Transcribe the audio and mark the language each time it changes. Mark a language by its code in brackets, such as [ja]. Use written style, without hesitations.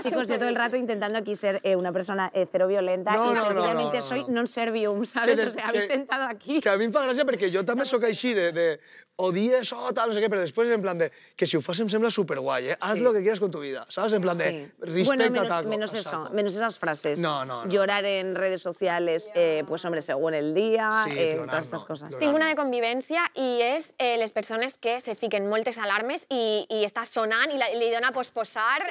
[es] Chicos, yo todo el rato intentando aquí ser una persona cero violenta No, y no, sencillamente no. soy non-servium, ¿sabes? O sea, habéis sentado aquí. [ca] Que a mi em fa gràcia perquè jo també sóc així de odie això, tal, no sé què, però després en plan de que si ho fas em sembla superguai, [es] Haz lo que quieras con tu vida, [ca] ¿sabes? En plan de respecta [es] Bueno, tal. menos eso, menos esas frases. No. Llorar en redes sociales, pues hombre, según el día, [ca] Sí, plorar, [es] todas estas no. cosas. [ca] Plorar. Tinc una de convivència i és les persones que se fiquen moltes alarmes i està sonant i li dona posposar